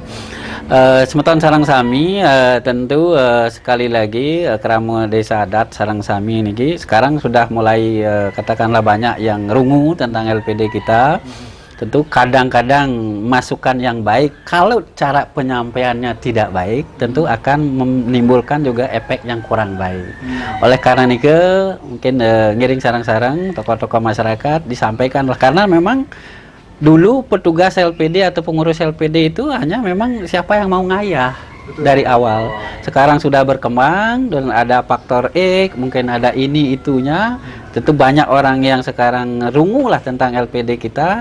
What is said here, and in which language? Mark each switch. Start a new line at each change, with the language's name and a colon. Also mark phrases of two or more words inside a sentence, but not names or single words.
Balinese: Semeton Sarang Sami
Indonesian: tentu sekali lagi Kerama Desa Adat Sarang Sami ini sekarang sudah mulai katakanlah banyak yang rungu tentang LPD kita. Tentu kadang-kadang masukan yang baik, kalau cara penyampaiannya tidak baik, tentu akan menimbulkan juga efek yang kurang baik. Oleh karena itu, mungkin
Balinese: ngiring sarang-sarang
Indonesian: tokoh-tokoh masyarakat disampaikanlah, karena memang dulu petugas LPD atau pengurus LPD itu hanya memang siapa yang mau ngayah dari awal. Sekarang sudah berkembang dan ada faktor X, mungkin ada ini itunya. Tentu banyak orang yang sekarang rungu lah tentang LPD kita.